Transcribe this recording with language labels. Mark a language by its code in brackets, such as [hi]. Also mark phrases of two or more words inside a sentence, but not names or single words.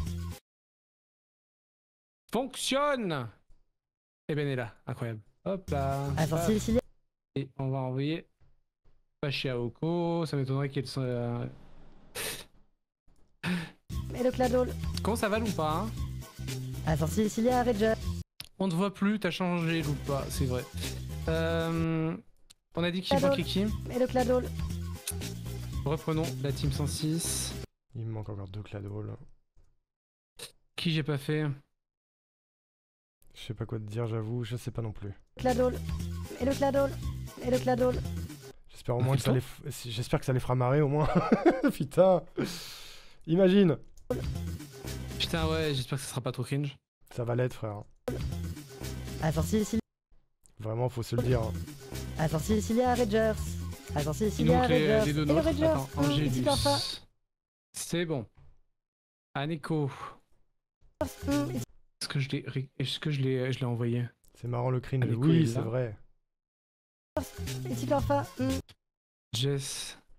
[fr] Fonctionne. Et Ben est là, incroyable. Hop là. ascensi cilia, Et on va envoyer Pachiaoko. Ça m'étonnerait qu'elle soit. et le cladol, Comment ça va ou pas hein? ascensi cilia regia, On te voit plus, t'as changé ou pas, c'est vrai. On a dit qui manquait qui? et le cladol, Reprenons la team 106. Il me manque encore 2 cladoles. Qui j'ai pas fait? Je sais pas quoi te dire, j'avoue, je sais pas non plus. cladol, et le cladol, et le cladol, J'espère au On moins fait que ça le les j'espère que ça les fera marrer au moins. Putain. Imagine. Putain ouais, j'espère que ça sera pas trop cringe. Ça va l'être, frère. ascensi cilia, Vraiment, faut se le dire. hein. ascensi cilia regers, ascensi Il nous cilia manque regers, les deux et le nôtres. regers, Attends, et Angélus. titorpha, C'est bon. Aneko. Est-ce que je l'ai envoyé? C'est marrant le cringe. Allez, Oui, coller c'est là. vrai. et titorpha, Jess.